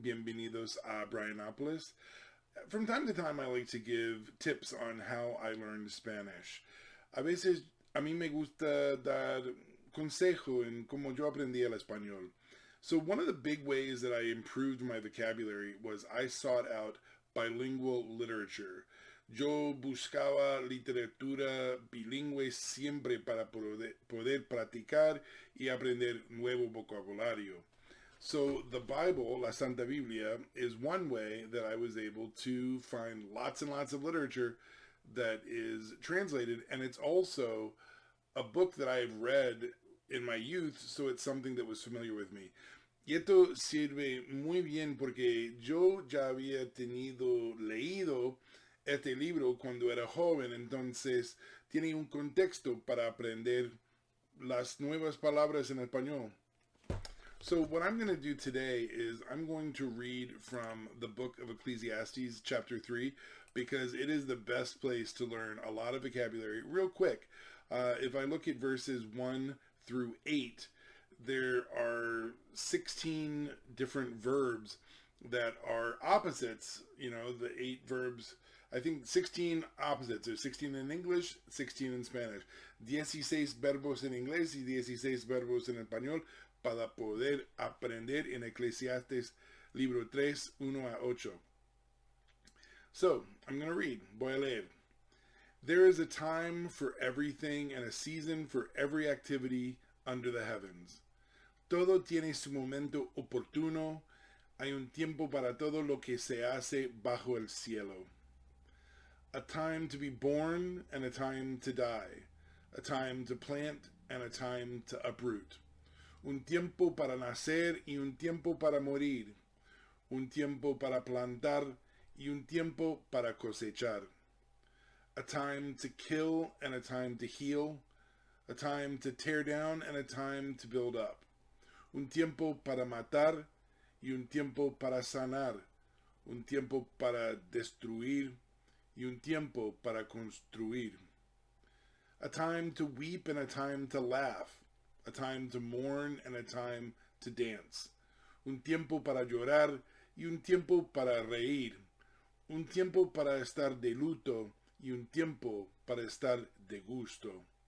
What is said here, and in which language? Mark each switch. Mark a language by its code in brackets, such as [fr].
[es] Bienvenidos a Brianopolis. [en] From time to time I like to give tips on how I learned Spanish. [es] A veces a mí me gusta dar consejo en cómo yo aprendí el español. [en] So one of the big ways that I improved my vocabulary was I sought out bilingual literature. [es] Yo buscaba literatura bilingüe siempre para poder practicar y aprender nuevo vocabulario. [en] So the Bible, La Santa Biblia, is one way that I was able to find lots and lots of literature that is translated, and it's also a book that I've read in my youth, so it's something that was familiar with me. [es] Y esto sirve muy bien porque yo ya había leído este libro cuando era joven, entonces tiene un contexto para aprender las nuevas palabras en español. [en] So what I'm going to do today is I'm going to read from the book of Ecclesiastes chapter 3 because it is the best place to learn a lot of vocabulary real quick. If I look at verses 1 through 8, there are 16 different verbs that are opposites. You know, the 8 verbs, I think 16 opposites. There's 16 in English, 16 in Spanish. [es] 16 verbos en inglés y 16 verbos en español para poder aprender en Eclesiastes libro 3, 1 a 8. [en] So, I'm going to read. [es] Voy a leer. [en] There is a time for everything and a season for every activity under the heavens. [es] Todo tiene su momento oportuno. Hay un tiempo para todo lo que se hace bajo el cielo. [en] A time to be born and a time to die. A time to plant and a time to uproot. [es] Un tiempo para nacer y un tiempo para morir. Un tiempo para plantar y un tiempo para cosechar. [en] A time to kill and a time to heal. A time to tear down and a time to build up. [es] Un tiempo para matar y un tiempo para sanar. Un tiempo para destruir y un tiempo para construir. [en] A time to weep and a time to laugh. A time to mourn and a time to dance. [es] Un tiempo para llorar y un tiempo para reír. Un tiempo para estar de luto y un tiempo para estar de gusto.